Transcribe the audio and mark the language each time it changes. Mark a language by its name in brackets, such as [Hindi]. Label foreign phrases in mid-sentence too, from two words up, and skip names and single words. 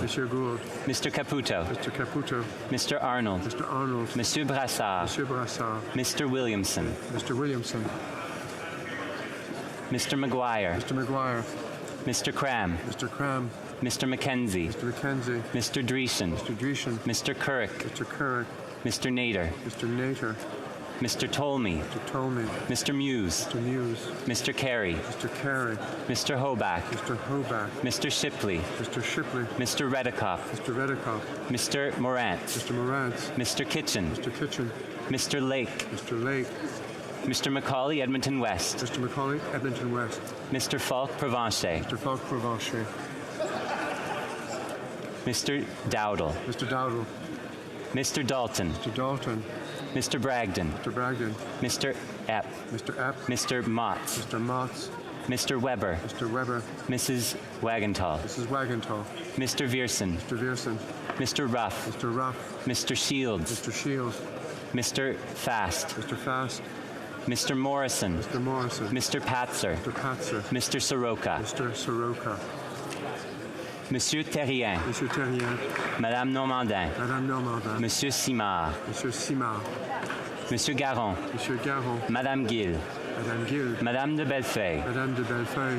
[English] Monsieur Gould, Mr. Caputo, Mr. Caputo, Mr. Arnold, Mr. Arnold, Monsieur Brassard, Monsieur Brassard, Mr. Williamson, Mr. Williamson, Mr. Maguire, Mr. Maguire, Mr. Cram, Mr. Cram, Mr. Mackenzie, Mr. Mackenzie, Mr. Dreesen, Mr. Dreesen, Mr. Currick, Mr. Currick, Mr. Nader, Mr. Nater, Mr. Tolmie, Mr. Tolmie, Mr. Muse, Mr. Muse, Mr. Carey, Mr. Carey, Mr. Hoback, Mr. Hoback, Mr. Shipley, Mr. Shipley, Mr. Redikoff, Mr. Redikoff, Mr. Morant, Mr. Morant, Mr. Kitchen, Mr. Kitchen, Mr. Lake, Mr. Lake, Mr. Macaulay, Edmonton West, Mr. Macaulay, Edmonton West, Mr. Falk, Provencher, Mr. Falk Provencher, Mr. Dowdle, Mr. Dowdle, Mr. Dalton, Mr. Dalton, Mr. Bragdon, Mr. Bragdon, Mr. Epp, Mr. Epp, Mr. Motts, Mr. Motts, Mr. Weber, Mr. Weber, Mrs. Wagentall, Mrs. Wagentall, Mr. Vierson, Mr. Vierson, Mr. Ruff, Mr. Ruff, Mr. Shields, Mr. Shields, Mr. Fast, Mr. Fast, Mr. Morrison, Mr. Morrison, Mr. Patzer, Mr. Patzer, Mr. Soroka, Mr. Soroka, Monsieur Terrien, Monsieur Terrien, Madame Normandin, Madame Normandin, Monsieur Simard, Monsieur Simard, Monsieur Garon, Monsieur Garon, Madame Gill, Madame Gill, Madame de Bellefeuille, Madame de Bellefeuille,